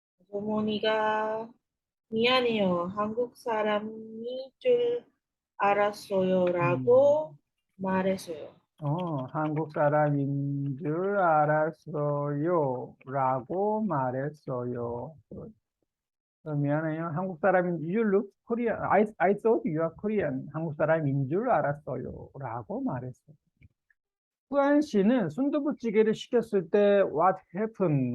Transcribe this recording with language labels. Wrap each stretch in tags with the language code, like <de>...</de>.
<ko>어머니가 미안해요. 한국 사람이 줄 알았어요. 라고 말했어요. 한국 사람인 줄 알았어요. 라고 말했어요. 미안해요. 한국 사람인</ko> <en>you look Korean. I thought you are Korean.</en> <ko>한국 사람인 줄 알았어요. 라고 말했어요. 후안 씨는 순두부찌개를 시켰을 때</ko> <en>what happened?</en>